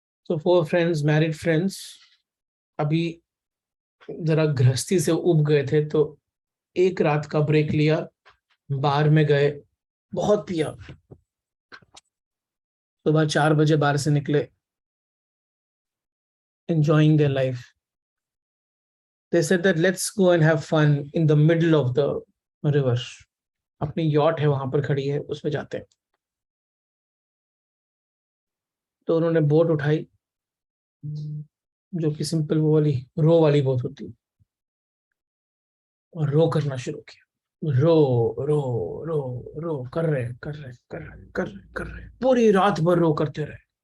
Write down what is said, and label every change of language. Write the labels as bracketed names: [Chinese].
[Hindi] So 4 friends, married friends, अभी जरा गृहस्थी से उब गए थे, तो एक रात का ब्रेक लिया, बार में गए, बहुत पिया, सुबह 4 बजे बार से निकले, [English] enjoying their life. They said that let's go and have fun in the middle of the river. [Hindi] अपनी यॉट है वहां पर खड़ी है, उसमें जाते हैं। तो उन्होंने बोट उठाई, जो कि सिंपल वो वाली रो वाली बहुत होती है, और रो करना शुरू किया। रो रो रो रो कर रहे कर रहे कर रहे कर रहे कर रहे, पूरी रात भर रो करते रहे।